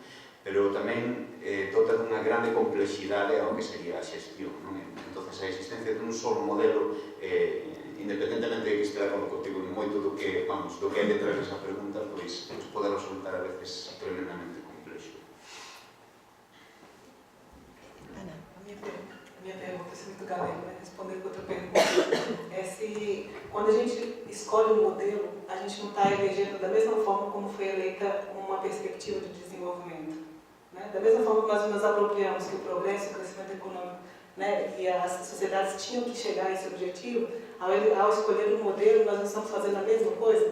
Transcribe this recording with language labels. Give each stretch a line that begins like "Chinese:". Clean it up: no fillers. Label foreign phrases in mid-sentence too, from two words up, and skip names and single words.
Galician: Pero tamén dota dunha grande complexidade ao que sería a xestión, non? Entonces, a existencia dun solo modelo, independentemente de que este de acordo contigo en moito do que hai detrás desa pregunta, pois pode resultar a veces tremendamente complexo. Ana.
Portuguese: A minha pergunta é muito galera, né? Respondendo outra pergunta, é se quando a gente escolhe um modelo, a gente não está elegendo da mesma forma como foi eleita uma perspectiva de desenvolvimento. Né? Da mesma forma que nós nos apropriamos que o progresso, o crescimento econômico, né, e as sociedades tinham que chegar a esse objetivo, ao escolher um modelo, nós não estamos fazendo a mesma coisa?